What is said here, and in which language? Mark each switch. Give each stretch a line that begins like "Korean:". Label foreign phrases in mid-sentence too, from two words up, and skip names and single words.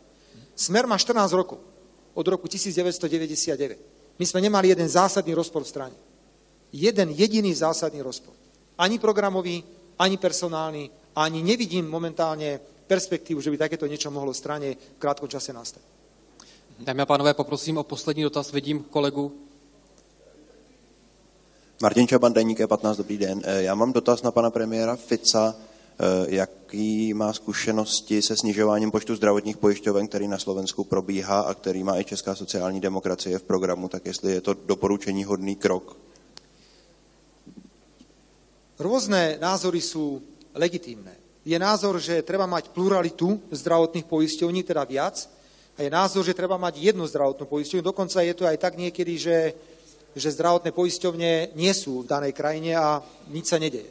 Slovak: Smer má 14 rokov, od roku 1999. My sme nemali jeden zásadný rozpor v strane. Jeden jediný zásadný rozpor. Ani programový, ani personálny, ani nevidím momentálne perspektívu, že by takéto niečo mohlo v strane v krátkom čase nastať.
Czech: Dámy a pánové, poprosím o poslední dotaz. Vidím kolegu. Martin Čaban, Deník 15, dobrý den. Já mám dotaz na pana premiéra Fica. Jaký má zkušenosti se snižováním počtu zdravotních pojišťoven, který na Slovensku probíhá a který má i Česká sociální demokracie v programu, tak jestli je to doporučení hodný krok?
Slovak: Rôzne názory sú legitímne. Je názor, že treba mať pluralitu zdravotných poisťovní, teda viac, a je názor, že treba mať jednu zdravotnú poisťovňu. Dokonca je to aj tak niekedy, že zdravotné poisťovne nie sú v danej krajine a nič sa nedeje.